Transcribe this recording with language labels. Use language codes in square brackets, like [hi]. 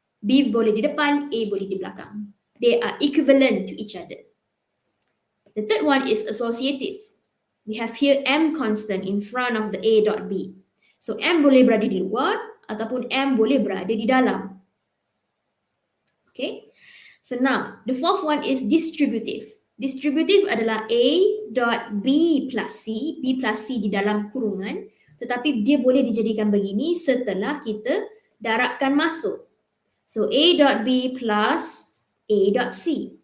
[ms] B boleh di depan, A boleh di belakang. [en] They are equivalent to each other. The third one is associative. We have here M constant in front of the A dot B. [ms] So M boleh berada di luar ataupun M boleh berada di dalam. [en] Okay. So now the fourth one is distributive. [ms] Distributive adalah A dot B plus C di dalam kurungan, tetapi dia boleh dijadikan begini setelah kita darabkan masuk. [en] So A dot B plus A dot C.